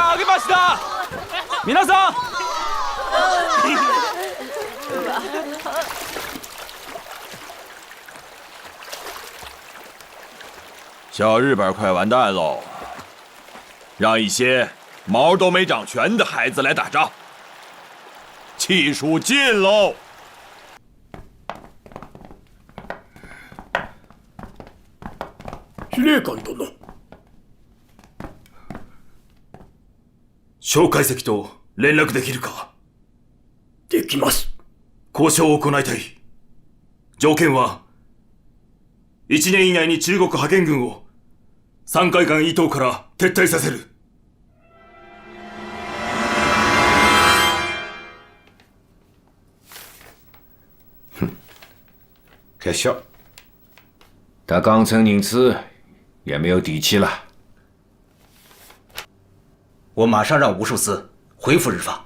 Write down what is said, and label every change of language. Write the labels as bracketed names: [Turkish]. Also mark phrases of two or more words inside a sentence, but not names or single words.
[Japanese] ました皆さん [Chinese] 小日本快完蛋喽！让一些毛都没长全的孩子来打仗，气数尽喽！ [Japanese] 司令官殿。蒋介石と連絡できるか？できます。交渉を行いたい。条件は、1年以内に中国派遣軍を山海関伊東から撤退させる。 [Chinese] 可笑，他刚成宁次，也没有底气了。我马上让吴寿司回复日方。